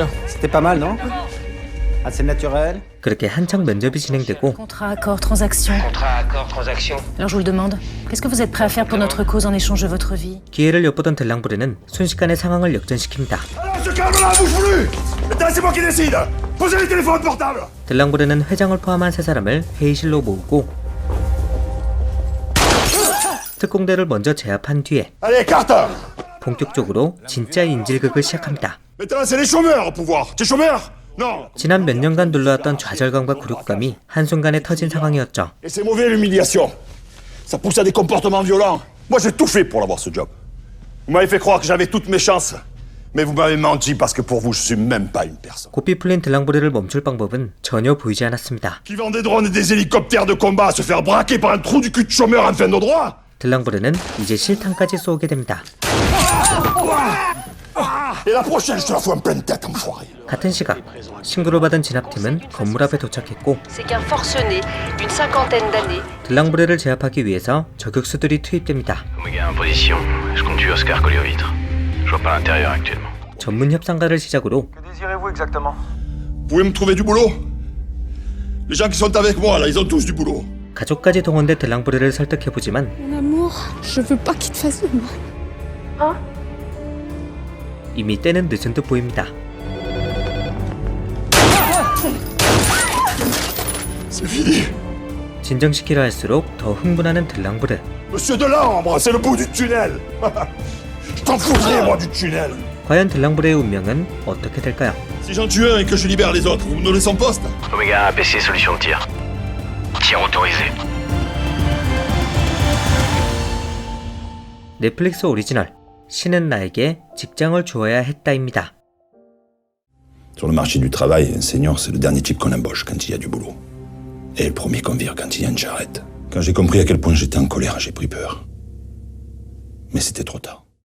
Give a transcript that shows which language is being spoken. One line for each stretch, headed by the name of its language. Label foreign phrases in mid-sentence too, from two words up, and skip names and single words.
French: C'était pas mal, non? Assez naturel.
Korean: 그렇게 한창 면접이 진행되고
French: Contrat, accord, transaction. Contrat, accord, transaction. Alors je vous le demande, qu'est-ce que vous êtes prêt à faire pour notre cause en échange de votre vie?
Korean: 기회를 엿보던 들랑브르는 순식간에 상황을 역전시킵니다.
French: Alors, se calme là, bouge plus! Maintenant, c'est moi qui décide! Posez les téléphones portables!
Korean: 들랑브르는 회장을 포함한 세 사람을 회의실로 모으고 특공대를 먼저 제압한 뒤에
French: Allez, carte!
Korean: 본격적으로 진짜 인질극을 시작합니다.
French: Maintenant, c'est les chômeurs au pouvoir! T'es chômeur? Non!
Korean: 지난 몇 년간 눌러왔던 좌절감과 굴욕감이 한순간에 터진 상황이었죠.
French: Et c'est mauvais l'humiliation. Ça pousse à des comportements violents. Moi, j'ai tout fait pour avoir ce job. Vous m'avez fait croire que j'avais toutes mes chances. Mais vous m'avez menti parce que pour vous, je suis même pas une personne.
Korean: 고삐 풀린 들랑브르를 멈출 방법은 전혀 보이지 않았습니다.
French: Qui vend des drones et des hélicoptères de combat à se faire braquer par un trou du cul de chômeur en fin de droit?
Korean: 들랑브르는 이제 실탄까지 쏘게 됩니다.
French: Et la prochaine, je te la fous en pleine tête, enfoiré.
Korean: 같은 시각 신고를 받은 진압팀은 건물 앞에 도착했고
French: C'est qu'un forcené d'une cinquantaine d'années.
Korean: 들랑브르를 제압하기 위해서 저격수들이 투입됩니다.
French: Omega en position. Je compte tuer Oscar Koliovitre. Je vois pas l'intérieur actuellement.
Korean: 전문 협상가를 시작으로
French: Vous pouvez me trouver du boulot? Les gens qui sont avec moi, là, ils ont tous du boulot.
Korean: 가족까지 동원돼 들랑브르를 설득해보지만
French: Mon amour, je veux pas qu'il te fasse de mal.
Korean: 이미 때는 늦은 듯 보입니다.
French: C'est fini.
Korean: 진정시키려 할수록 더 흥분하는 들랑브르.
French: Monsieur Delambre, c'est le bout du tunnel. Je t'en foutrais, moi, du tunnel.
Korean: 과연 들랑브르의 운명은 어떻게 될까요?
French: Si j'en tue un et que je libère les autres, vous me donnez son poste? Omega APC solution de tir. Tir autorisé.
Korean: 넷플릭스 오리지널 신은 나에게 직장을 주어야 했다입니다.
French: Sur le marché du travail, un senior, c'est le dernier type qu'on embauche quand il y a du boulot. Et le premier qu'on vire quand il y a une charrette. Quand j'ai compris à quel point j'étais en colère, j'ai pris peur. Mais c'était trop tard.